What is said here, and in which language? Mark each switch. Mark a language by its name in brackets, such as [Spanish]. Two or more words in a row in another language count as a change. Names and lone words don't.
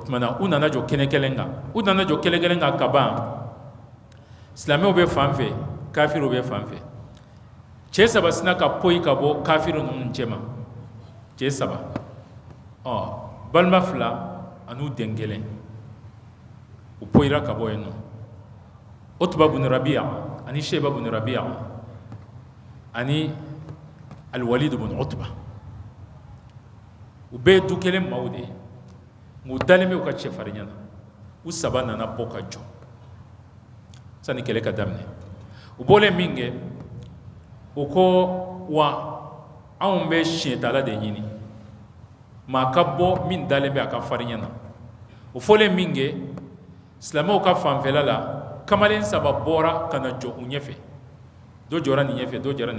[Bambara] tuma na u nana jɔ kɛnɛ kelen kan ka ban silamɛw bɛ fan fɛ kafiriw bɛ fan fɛ cɛ 3 sina ka poyi ka bɔ kafiri ninnu cɛ ma cɛ 3 balima 2 an'u den 1 u poyira ka bɔ yen nɔ Utba bin Rabi'a ani Shayba bin Rabi'a ani Al-Walid bin Utba u bɛɛ du kelen maaw de ye nka u dalen bɛ u ka cɛfarinya na u 3 nana bɔ ka jɔ sani kɛlɛ ka daminɛ u bɔlen min kɛ u ko wa anw bɛ siɲɛtala de ɲini maa ka bɔ min dalen bɛ a ka farinya na o fɔlen min kɛ silamɛw ka fanfɛla la kamalen 3 bɔra ka na jɔ u ɲɛfɛ dɔ jɔra nin ɲɛfɛ dɔ jɔra nin